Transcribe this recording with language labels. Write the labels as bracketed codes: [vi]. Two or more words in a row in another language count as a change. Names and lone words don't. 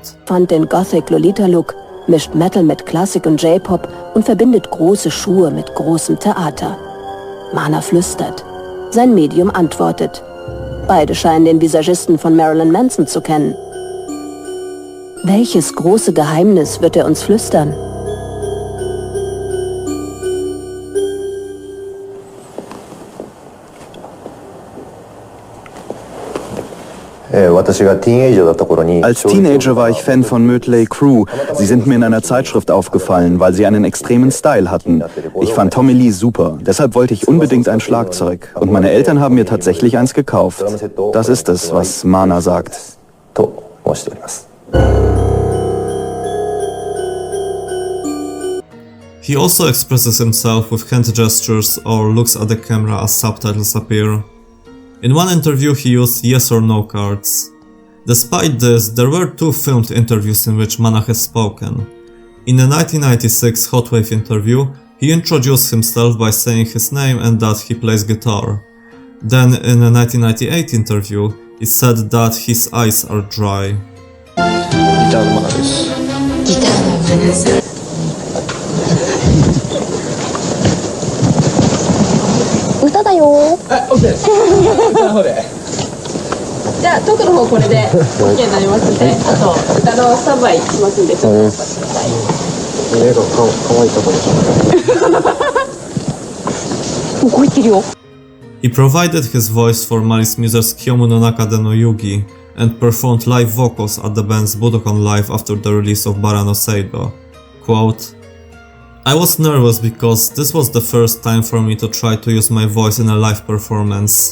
[de] Fand den Gothic-Lolita-Look, mischt Metal mit Klassik und J-Pop und verbindet große Schuhe mit großem Theater. Mana flüstert. Sein Medium antwortet. Beide scheinen den Visagisten von Marilyn Manson zu kennen. Welches große Geheimnis wird er uns flüstern? [ja] 私がティーンエイジャーだった頃に [de] Als Teenager war ich Fan von Mötley Crüe. Sie sind mir in einer Zeitschrift aufgefallen, weil sie einen extremen Style hatten. Ich fand Tommy Lee super, deshalb wollte ich unbedingt ein Schlagzeug. Und meine Eltern haben mir tatsächlich eins gekauft. Das ist es, was Mana sagt. [ja] と申しております。 [en] He also expresses himself with hand gestures or looks at the camera as subtitles appear. In one interview he used yes or no cards. Despite this, there were 2 filmed interviews in which Mana has spoken. In a 1996 Hot Wave interview, he introduced himself by saying his name and that he plays guitar. Then in a 1998 interview, he said that his eyes are dry. [ja] ギターのマナです。ギターのマナさん。歌だよー。あ、オッケー。歌の方で。じゃあトークの方これで OK になりますんで、あと歌のスタンバイしますんでちょっとお待ちください。目が可愛いとこでしょ。動いてるよ。 [en] He provided his voice for Malice Miser's Kyomu no Naka de no Yugi and performed live vocals at the band's Budokan Live after the release of Bara no Seido. Quote, I was nervous because this was the first time for me to try to use my voice in a live performance.